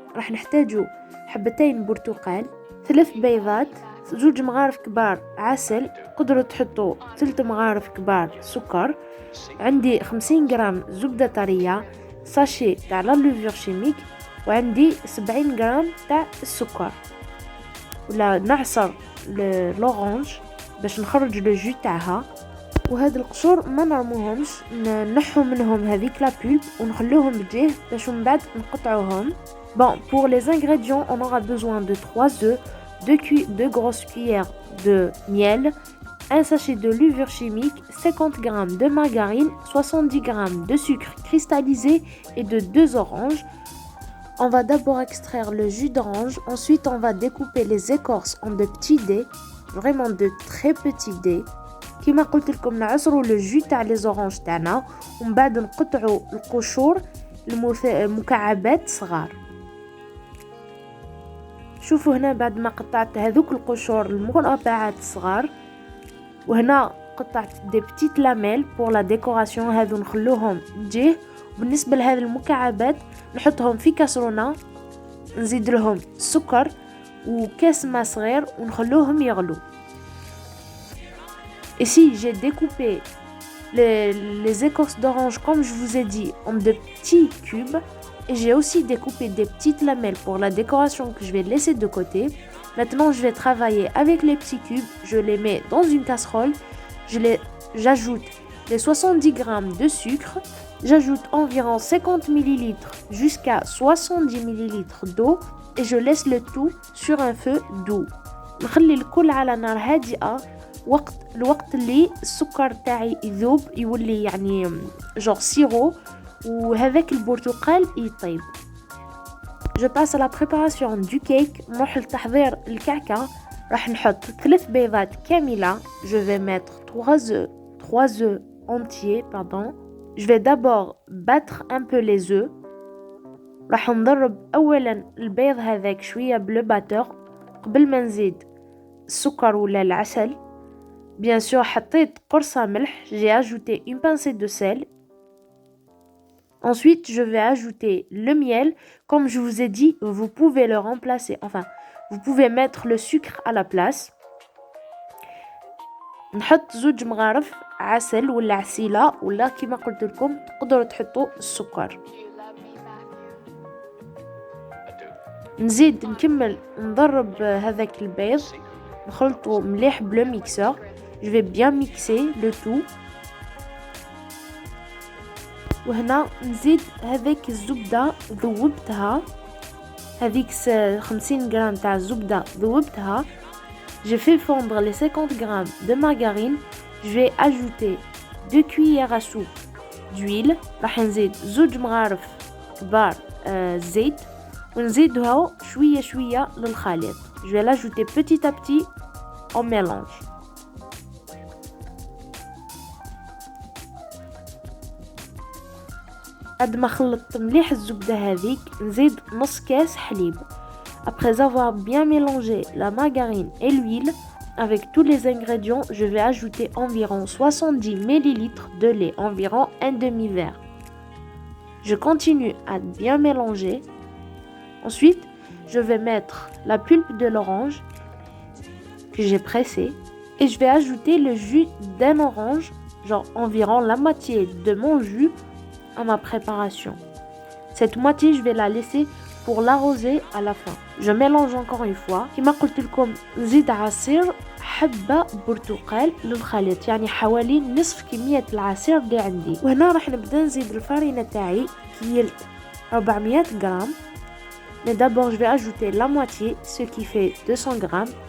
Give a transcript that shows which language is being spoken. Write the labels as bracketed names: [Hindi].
[Arabic] راح نحتاجو حبتين برتقال، 3 بيضات، 2 مغارف كبار عسل، تقدروا تحطوا 3 مغارف كبار سكر، عندي 50 جرام زبدة طرية، ساشي تاع لا لوفور شيميك، وعندي 70 جرام تاع السكر. ولا نعصر لورانج باش نخرج لو جو تاعها. وهاد القشور ما نرموهمش، نحو منهم هذيك لا بولب ونخلوهم بجيه باش من بعد نقطعوهم. [French] Bon, pour les ingrédients, on aura besoin de 3 œufs, 2 grosses cuillères de miel, un sachet de levure chimique, 50 g de margarine, 70 g de sucre cristallisé et de 2 oranges. On va d'abord extraire le jus d'orange, ensuite on va découper les écorces en de petits dés, vraiment de très petits dés. [Arabic] كما قلت لكم نعصروا لو جو تاع لي زورانج تاعنا ومن بعد نقطعوا القشور مكعبات صغار. شوفوا هنا بعد ما قطعت هذوك القشور المربعات صغار، وهنا قطعت [French] دي بتيت لاميل بور لا ديكوراسيون، [Arabic] هذو نخلوهم جيه. بالنسبه لهذه المكعبات نحطهم في كاسرونه، نزيد لهم السكر وكاس ماء صغير ونخلوهم يغلو. [French] Ici, j'ai découpé les écorces d'orange, comme je vous ai dit, en de petits cubes. Et j'ai aussi découpé des petites lamelles pour la décoration que je vais laisser de côté. Maintenant, je vais travailler avec les petits cubes. Je les mets dans une casserole. J'ajoute les 70 g de sucre. J'ajoute environ 50 ml jusqu'à 70 ml d'eau. Et je laisse le tout sur un feu doux. [Arabic] نخلي الكل على نار هادئة الوقت اللي السكر تاعي يذوب، يولي يعني جور سيرو، وهذاك البرتقال يطيب. [French] Je passe à la préparation du cake. [Arabic] نروح لتحضير الكعكة. راح نحط 3 بيضات كاملة. [French] Je vais mettre 3 œufs entiers, pardon. Je vais d'abord battre un peu les œufs. [Arabic] راح نضرب اولا البيض هذاك شوية بالباتور قبل ما نزيد السكر ولا العسل. [French] Bien sûr, [Arabic] حطيت قرصة ملح. [French] J'ai ajouté une pincée de sel. Ensuite, je vais ajouter le miel. Comme je vous ai dit, vous pouvez le remplacer. Enfin, vous pouvez mettre le sucre à la place. [Arabic] نحط 2 مغارف عسل ولا عسيلة، ولا كما قلت لكم تقدروا تحطوا السكر. نزيد نكمل نضرب هذاك البيض، نخلطه مليح بلو ميكسور. [French] Je vais bien mixer le tout. [Arabic] وهنا نزيد هذيك الزبدة ذوبتها، هذيك 50 غرام تاع الزبدة ذوبتها. [French] J'ai fait fondre les 50 g de margarine. Je vais ajouter 2 cuillères à soupe d'huile. [Arabic] راح نزيد 2 مغارف كبار زيت ونزيدها شوية شوية للخليط. [French] Je vais l'ajouter petit à petit en mélange. [Arabic] بعد ما خلطت مليح الزبدة هذيك نزيد نص كاس حليب. [French] Après avoir bien mélangé la margarine et l'huile avec tous les ingrédients, je vais ajouter environ 70 ml de lait, environ un demi-verre. Je continue à bien mélanger. Ensuite, je vais mettre la pulpe de l'orange que j'ai pressée et je vais ajouter le jus d'un orange, genre environ la moitié de mon jus à ma préparation. Cette moitié, je vais la laisser pour l'arroser à la fin. Je mélange encore une fois. [Arabic] كما قلت لكم نزيد عصير حبة برتقال للخليط، يعني حوالي نصف كمية العصير اللي عندي. وهنا راح نبدا نزيد الفرينة تاعي كيلت 400 غرام. [French] Mais d'abord, je vais ajouter la moitié, ce qui fait 200 grammes.